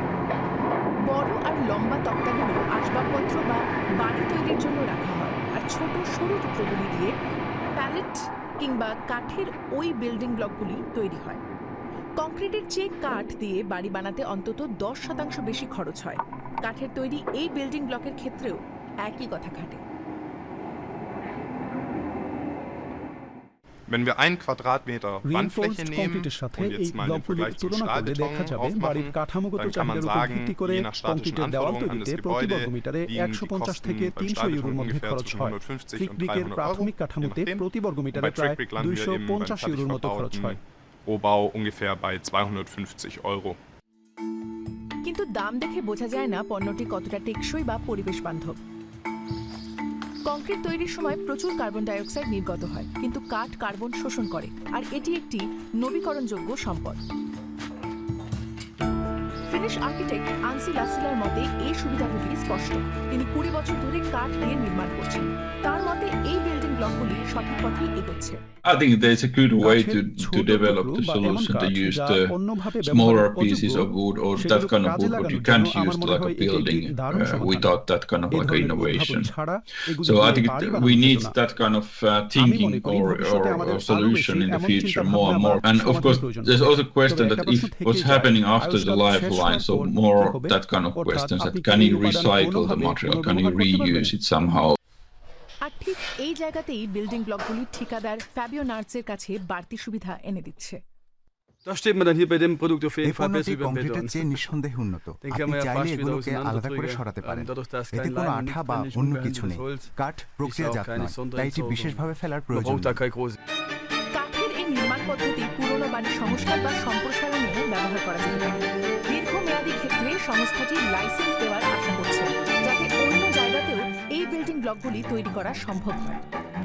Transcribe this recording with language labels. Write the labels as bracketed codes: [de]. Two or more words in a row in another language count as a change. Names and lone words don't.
[bn] বড় আর লম্বা তক্তাগুলো আসবাবপত্র বা বাড়ি তৈরির জন্য রাখা হয়, আর ছোট সরু টুকরোগুলি দিয়ে প্যালেট কিংবা কাঠের ওই [en] building blocks [bn] তৈরি হয়। কংক্রিটের চেয়ে কাঠ দিয়ে বাড়ি বানাতে অন্তত 10% বেশি খরচ হয়। কাঠের তৈরি এই [en] building blocks [bn] ক্ষেত্রেও একই কথা খাটে। [de] Wenn wir 1 Quadratmeter Wandfläche nehmen und jetzt mal den Vergleich zum Stahlbeton aufmachen, dann kann man sagen, je nach statischen Anforderungen an das Gebäude liegen die Kosten beim Stahlbeton ungefähr zwischen 150 und 300 Euro, je nachdem. Und bei Trackbrick landen wir eben beim fertig verbauten Rohbau ungefähr bei 250 Euro. [bn] কিন্তু দাম দেখে বোঝা যায় না পণ্যটি কতটা টেকসই বা পরিবেশ বান্ধব। কংক্রিট তৈরির সময় প্রচুর [en] carbon dioxide [bn] নির্গত হয়, কিন্তু কাঠ কার্বন শোষণ করে, আর এটি একটি নবীকরণযোগ্য সম্পদ। [en] Finnish architect [bn] আনসি লাসিলার মতে এই সুবিধাগুলি স্পষ্ট। তিনি 20 বছর ধরে কাঠ দিয়ে নির্মাণ করছেন। তার মতে এই [en] building blocks [bn] সঠিক পথেই এগোচ্ছে। [en] I think there's a good way to develop the solution to use the smaller pieces of wood or that kind of wood what you can't use like a building without that kind of like innovation. So I think we need that kind of thinking or solution in the future more and more. And of course there's also a question that if what's happening after the lifeline, so more that kind of questions that can you recycle the material, can you reuse it somehow. [bn] আর ঠিক এই জায়গাতেই [en] building blocks [bn] ঠিকাদার ফ্যাবিও নার্সের কাছে বাড়তি সুবিধা এনে দিচ্ছে। [de] Da steht man dann hier bei dem Produkt auf jeden Fall besser über den [bn] কংক্রিটের [de] Beton. [bn] চেয়ে নিঃসন্দেহে উন্নত। [de] Den kann [bn] আপনি [de] man ja [bn] চাইলে [de] fast wieder [bn] এগুলোকে আলাদা করে [de] auseinanderdrücken. [bn] সরাতে পারেন। [de] Dadurch, dass [bn] এতে [de] kein [bn] কোনো [de] Leim [bn] আঠা [de] liegt, [bn] বা [de] kann nicht [bn] অন্য কিছু [de] unbehandeltes [bn] নেই। [de] Holz. [bn] কাঠ প্রক্রিয়াজাত [de] keine [bn] নয়, [de] Sonderentsorgung. [bn] তাই এটি বিশেষভাবে ফেলার [de] Man [bn] প্রয়োজন [de] braucht da [bn] নেই। [de] kein großes. [bn] কাঠের এই নির্মাণ পদ্ধতি পুরনো বাড়ির সংস্কার বা সম্প্রসারণেও ব্যবহার করা যেতে পারে। দীর্ঘমেয়াদী ক্ষেত্রে সংস্থাটি লাইসেন্স দেওয়ার আশা করছে, যাতে অন্য জায়গাতেও এই [en] building blocks [bn] তৈরি করা সম্ভব হয়।